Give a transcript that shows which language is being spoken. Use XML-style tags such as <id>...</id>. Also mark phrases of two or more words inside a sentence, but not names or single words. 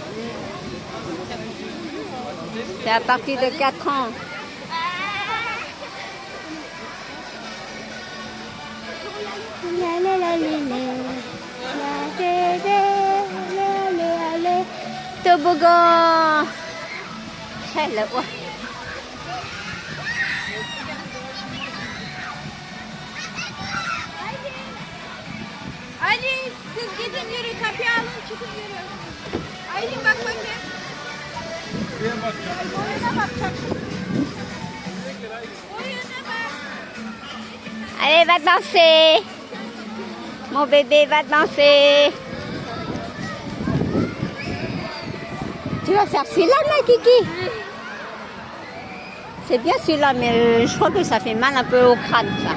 <fr>C'est à partir de 4 ans. Toboggan. Hello.</fr> <tr>Ali siz gidin yürü kapıyı alın çıkın yürü. Aylin bak bakayım. Oyuna bakacaksın. Oyuna bak.</tr> <fr>Allez, va danser. Mon bébé va danser. Tu vas faire celui-là, ma Kiki? C'est bien celui-là, mais je crois que ça fait mal un peu au crâne, ça.</fr>